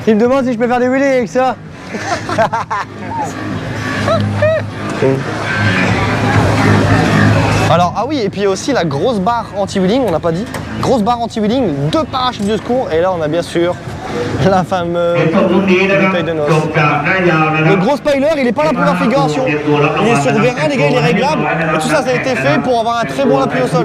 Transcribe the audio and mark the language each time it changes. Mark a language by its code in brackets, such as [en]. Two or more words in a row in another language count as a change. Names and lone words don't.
[fr] Il me demande si je peux faire des wheelies avec ça. Alors, ah oui, et puis il y a aussi la grosse barre anti-wheeling, on n'a pas dit. Grosse barre anti-wheeling, 2 parachutes de secours. Et là, on a bien sûr la fameuse [th] ตรงรุ่นนี้นะครับ [fr] bouteille de จ noces. [th] บจากหน้ายาวนะครั [fr] Le gros spoiler, il n'est pas là pour la figuration. Il est sur vérin, les gars, il est réglable. Et tout ça, ça a été fait pour avoir un très bon appui au sol.